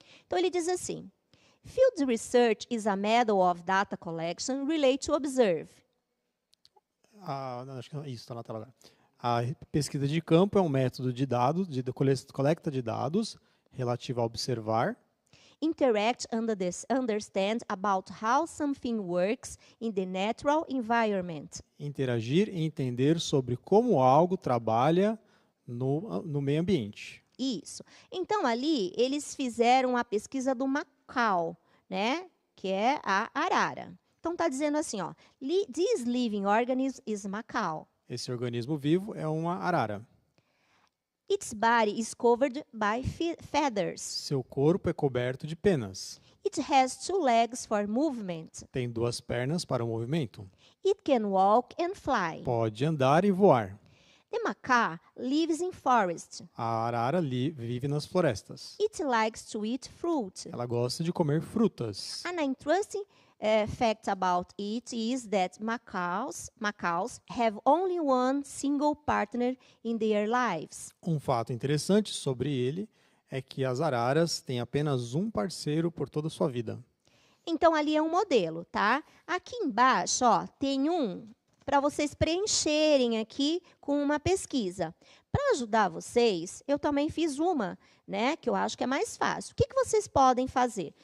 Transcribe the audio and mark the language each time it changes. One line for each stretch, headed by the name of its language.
Portuguese: Então, ele diz assim,
English: Field research is a method of data collection related to observe.
Portuguese: Acho que isso está na tela agora. A pesquisa de campo é um método de dados, de coleta de dados relativo a observar.
English: Interact, understand about how something works in the natural environment.
Portuguese: Interagir e entender sobre como algo trabalha no meio ambiente. Isso. Então, ali, eles fizeram a pesquisa do macaco, né? Que é a arara. Então, está dizendo assim, ó,
English: this living organism is macaco.
Portuguese: Esse organismo vivo é uma arara.
English: Its body is covered by feathers.
Portuguese: Seu corpo é coberto de penas.
English: It has 2 legs for movement.
Portuguese: Tem 2 pernas para o movimento.
English: It can walk and fly.
Portuguese: Pode andar e voar.
English: The macaque lives in forest.
Portuguese: A arara vive nas florestas.
English: It likes to eat fruit.
Portuguese: Ela gosta de comer frutas.
English: An interesting fact about it is that macaques have only one single partner in their lives.
Portuguese: Um fato interessante sobre ele é que as araras têm apenas um parceiro por toda a sua vida. Então, ali é um modelo, tá? Aqui embaixo, ó, tem um para vocês preencherem aqui com uma pesquisa. Para ajudar vocês, eu também fiz uma, né, que eu acho que é mais fácil. O que vocês podem fazer?